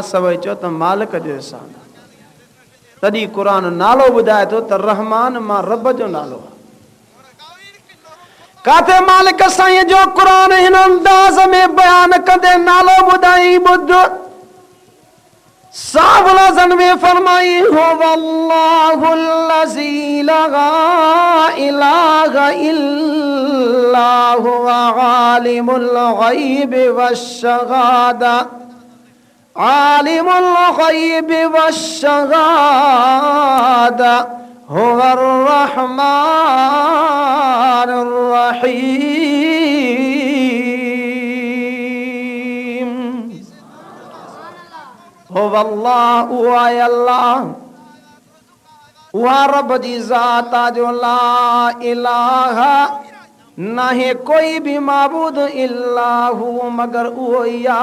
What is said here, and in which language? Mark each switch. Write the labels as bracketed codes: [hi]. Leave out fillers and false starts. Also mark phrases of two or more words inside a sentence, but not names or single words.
[sd] सभई चओ त मालिक जो एहसान आहे। तॾहिं क़ुरान नालो ॿुधाए थो त रहमान मां रब जो नालो आहे। काथे मालिक साईं जो क़ुरान हिन अंदाज़ में बयान कंदे नालो ॿुधाई ॿुध। [ar] साफ़ लफ़्ज़नि में फरमाई هو الله الذي لا إله إلا هو عالم الغيب والشهادة عالم الغيب والشهادة هو الرحمن الرحيم. هو الله [sd] अल्लाह उहा रब जी ज़ात आ जो [ar] لا إله [sd] नाहे कोई भी माबूद [ar] إلا هو [sd] मगर उहो ई आ।